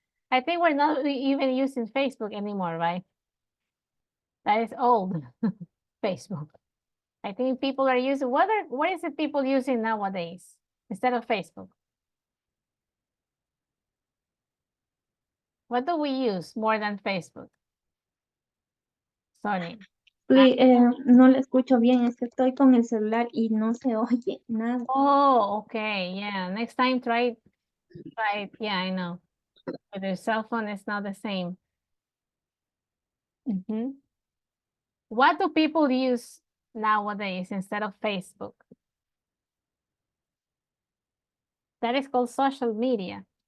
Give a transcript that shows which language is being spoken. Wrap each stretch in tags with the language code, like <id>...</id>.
<en>I think we're not even using Facebook anymore, right? That is old. Facebook. I think people are using, what is it people using nowadays instead of Facebook? What do we use more than Facebook? Sonia.</en> <es>No le escucho bien, es que estoy con el celular y no se oye nada.</es> <en>Oh, okay, yeah. Next time try it. Yeah, I know. With your cell phone, it's not the same. What do people use nowadays instead of Facebook? That is called social media.</en>